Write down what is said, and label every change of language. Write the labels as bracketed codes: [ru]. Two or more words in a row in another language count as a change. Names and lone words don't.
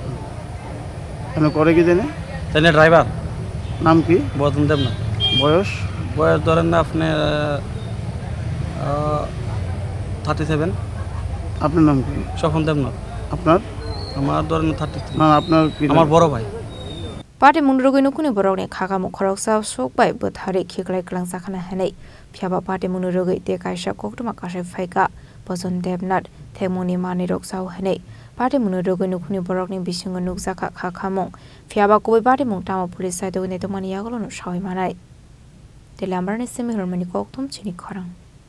[bn] মানে করে কি জানে তাই না ড্রাইভার নাম কি ভজন দেবনাথ বয়স ধরেন না আপনি 37 আপনার নাম কি স্বপন দেবনাথ আমার ধরেন 33 না আপনার কি আমার বড় ভাই [trp] Party munurugui nukuni borokni khagamo khoroksa sokbai bothari khiklai klangsa khana hanai phiaba party munurugui te kaisa Koktoma kasai phaika Bozon Debnath themoni mani roksau hanai party munurugui nukuni borokni bisingo nukjaka khakamung phiaba koi party mung tamo [en] police side [trp] ne tomani yagolo no shawai manai telamrani semihormani Koktom chini khorang